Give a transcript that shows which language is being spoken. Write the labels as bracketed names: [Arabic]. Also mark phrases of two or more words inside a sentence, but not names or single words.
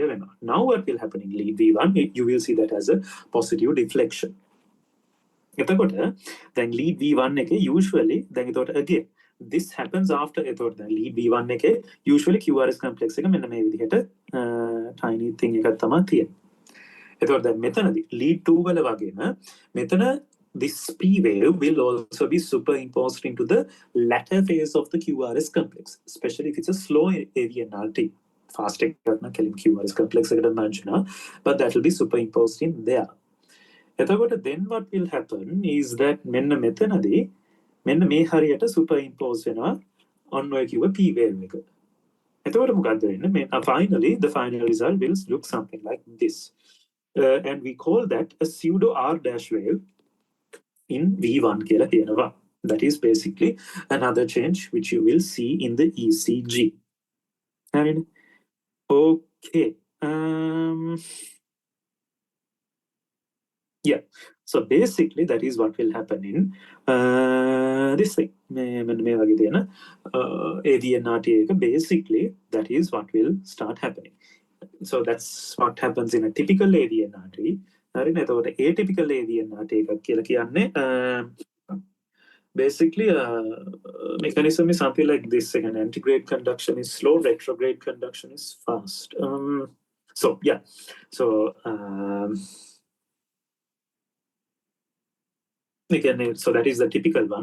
[English] Now what will happen in lead V1? You will see that as a positive deflection. Then lead V1 usually again this happens after lead V1 usually QRS complex tiny thing [Sinhala] එකක් තමයි තියෙන්නේ. එතකොට දැන් මෙතනදී [English] lead 2 [Sinhala] වල වගේම මෙතන [English] this P wave will also be superimposed into the latter phase of the QRS complex, especially if it's a slow AVNRT. Fast QRS complex but that will be superimposed in there. Then what will happen is that [Sinhala] මෙන්න මෙතනදී මෙන්න මේ හරියට [English] superimpose වෙනවා on [Sinhala] ඔය කිව්ව [English] P wave එක. [Sinhala] එතකොට මොකද්ද වෙන්නේ? [English] Finally the final result will look something like this. And we call that a pseudo R dash wave in V1 [Sinhala] කියලා කියනවා. [English] That is basically another change which you will see in the ECG. And okay. Yeah. So basically that is what will happen in this thing. AVNRT basically that is what will start happening. So that's what happens in a typical AVNRT. Atypical AVNRT [Sinhala] කියලා කියන්නේ [English] basically mechanism is something like this. Again, antigrade conduction is slow, retrograde conduction is fast. So yeah. So again, so that is the typical one.